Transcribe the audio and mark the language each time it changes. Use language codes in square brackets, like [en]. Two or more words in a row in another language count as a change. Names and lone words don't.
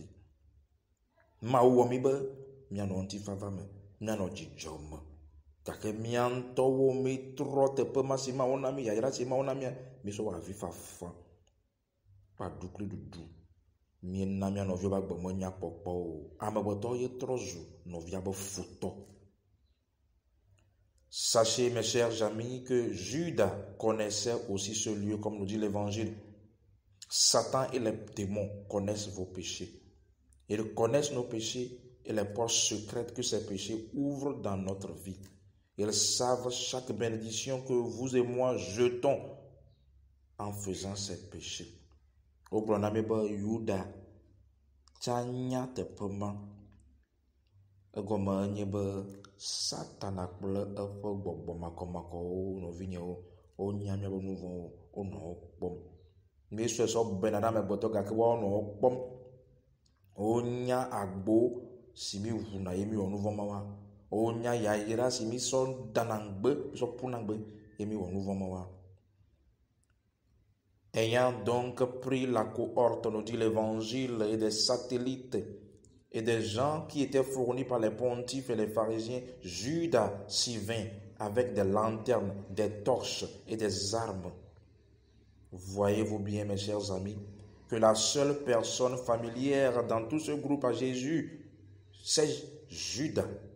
[ee] Mawu wɔ mí be míanɔ ŋutifafa me, míanɔ dzidzɔ me, gake mía ŋutɔwo míetrɔ teƒe ma si Mawu na mí, yayra si Mawu na mí, míesɔ wɔ avifafa. Kpaɖu kple ɖuɖu, míena mía nɔviwo be agbe menya kpɔkpɔ o. Amegbetɔ ye trɔ zu nɔvia be futɔ. [fr] Sachez, mes chers amis, que Judas connaissait aussi ce lieu, comme nous dit l'Évangile. Satan et les démons connaissent vos péchés. Ils connaissent nos péchés et les portes secrètes que ces péchés ouvrent dans notre vie. Ils savent chaque bénédiction que vous et moi jetons en faisant ces péchés. [ee] Wogblɔ na mi be Yuda tsa nya teƒe ma. Egɔme enye be Satana kple eƒe gbɔgbɔ makɔmakɔwo nɔvinyewo wonya míaƒe nu vɔ̃wo, wonɔ wo kpɔm. Míesɔe sɔ bena na amegbetɔ gake woawo nɔ wo kpɔm. Wonya agbo si mi ʋuna ye mi wɔ nu vɔ̃ ma wa. Wonya yayra si mi sɔ dana ŋgbe, mi sɔ ƒuna ŋgbe ye mi wɔ nu vɔ̃ ma wa. [fr] Ayant donc pris la cohorte, nous dit l'Évangile, et des satellites et des gens qui étaient fournis par les pontifes et les pharisiens, Judas s'y vint avec des lanternes, des torches et des armes. Voyez-vous bien, mes chers amis, que la seule personne familière dans tout ce groupe à Jésus, c'est Judas.